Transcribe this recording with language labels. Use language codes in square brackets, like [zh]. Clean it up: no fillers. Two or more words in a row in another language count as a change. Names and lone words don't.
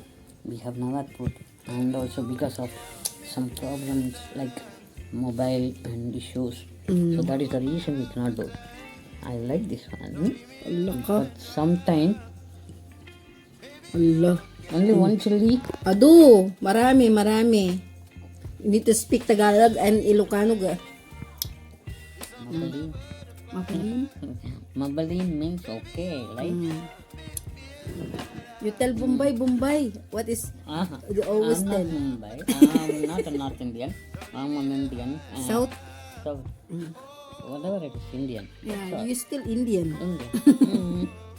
[en] We have never put, and also because of some problems like mobile and issues. So that is the reason we cannot do. I like this one. But sometime Allah. only one chili. Ado, marami. You need to speak Tagalog and Ilocano ga. [ilo] Mabalin. Mabalin? [en] Mabalin means okay, right? You tell Bombay. What is you always I'm tell? not Mumbai. I'm not a North Indian. I'm an Indian. South? South. Whatever it is, Indian. Yeah, you still Indian. Indian.